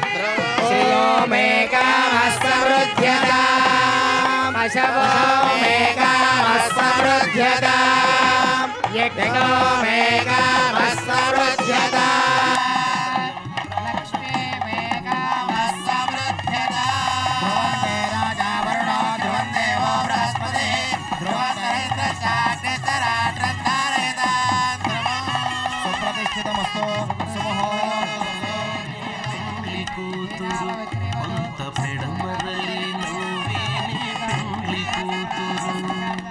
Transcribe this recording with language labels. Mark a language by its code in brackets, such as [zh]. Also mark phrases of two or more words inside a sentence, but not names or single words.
[sa] श्रियो मे कामः समृद्ध्यताम् अशवो मे कामः समृद्ध्यताम् यज्ञो मे कामः समृद्ध्यताम् लक्ष्मी मे कामः समृद्ध्यताम् ध्रुवन्ते राजा वरुणो ध्रुवन्ते वो बृहस्पतिः ध्रुवन्तेन्द्रश्चाग्निश्च रात्रं धारयताम् సుప్రతిష్ఠితమస్తు [te] పెళ్లి కూతురు కొంత పెడమరలి నవ్వేని పెళ్లి కూతురు